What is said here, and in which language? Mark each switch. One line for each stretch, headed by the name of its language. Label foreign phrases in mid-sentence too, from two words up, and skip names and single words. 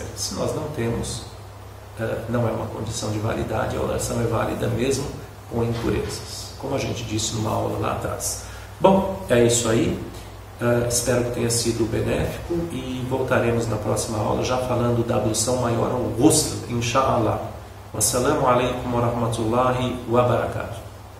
Portuguese: Se nós não temos, não é uma condição de validade, a oração é válida mesmo com impurezas, como a gente disse numa aula lá atrás. Bom, é isso aí, espero que tenha sido benéfico e voltaremos na próxima aula já falando da ablução maior ao ghusl, inshallah.
Arabic: والسلام عليكم ورحمة الله وبركاته.